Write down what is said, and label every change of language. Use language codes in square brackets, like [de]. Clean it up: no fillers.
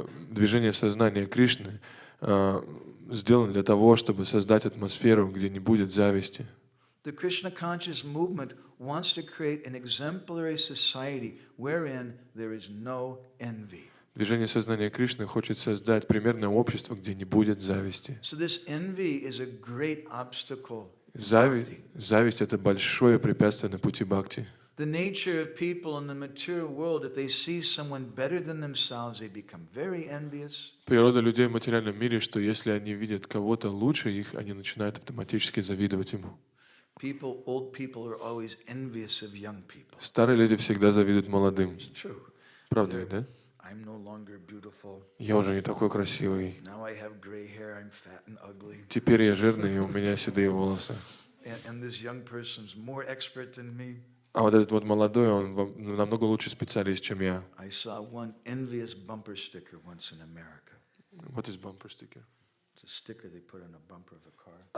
[ru] Движение сознания Кришны сделано для того, чтобы создать атмосферу, где не будет зависти. [en] The Krishna conscious movement wants to create an exemplary society wherein there is no envy. [ru] Движение сознания Кришны хочет создать примерное общество, где не будет зависти. [en] So this envy is a great obstacle [ru] Зависть — это большое препятствие на пути бхакти. [en] The nature of people in the material world, if they see someone better than themselves, they become very envious. [ru] Природа людей в материальном мире, что если они видят кого-то лучше их, они начинают автоматически завидовать ему. [en] Old people are always envious of young people. [ru] Старые люди всегда завидуют молодым. [en] It's true. [ru] Правда ведь, да? [en] I'm no longer beautiful. [ru] Я уже не такой красивый. [en] Now I have gray hair, I'm fat and ugly. [ru] Теперь я жирный, и у меня седые волосы. [en] And this young person's more expert than me. [ru] А вот этот вот молодой, он намного лучше специалист, чем я. [en] I saw one envious bumper sticker once in America. What is bumper sticker? It's a sticker they put on a bumper of a car.